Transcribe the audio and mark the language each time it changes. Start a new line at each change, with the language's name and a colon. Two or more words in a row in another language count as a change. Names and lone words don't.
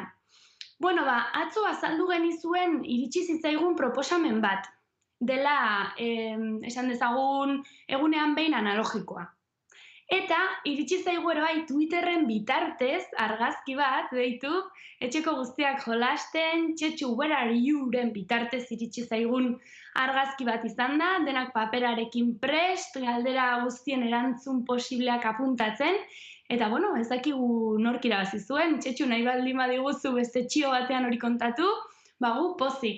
Basque: Bueno, atzo azaldu genizuen iritsi zitzaigun proposamen bat, dela, esan dezagun, egunean behin analogikoa. Eta iritsi zaigu ere bai Twitterren bitartez argazki bat deitu, etxeko guztiak jolasten, Txetxu where are you-ren bitartez iritsi zaigun argazki bat izan da, denak paperarekin prest, galdera guztien erantzun posibleak apuntatzen, eta bueno, ez dakigu nork irabazi zuen, Txetxu nahi baldin badiguzu beste txio batean hori kontatu, gu pozik.